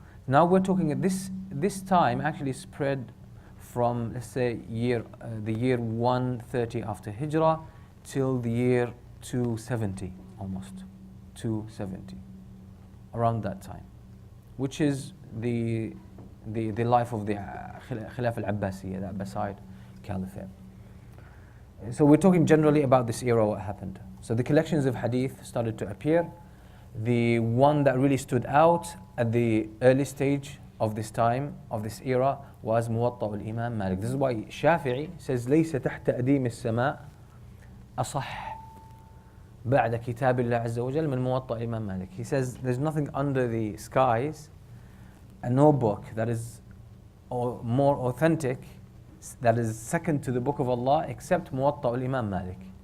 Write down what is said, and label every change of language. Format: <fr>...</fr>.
<en>Now we're talking at this time actually spread from, let's say, the year 130 after Hijrah till the year 270, almost 270, around that time, which is the life of the Khilafah al-Abbasiyya, the Abbasid Caliphate. So we're talking generally about this era, what happened. So the collections of hadith started to appear. The one that really stood out at the early stage of this time, of this era, was Muwatta al-Imam Malik. This is why Shafi'i says,</en> <ar>ليس تحت أديم السماء أصح بعد كتاب الله عز وجل من موطأ الإمام مالك.</ar> <en>He says there's nothing under the skies, no book that is more authentic, that is second to the book of Allah, except Muwatta al-Imam Malik.</en>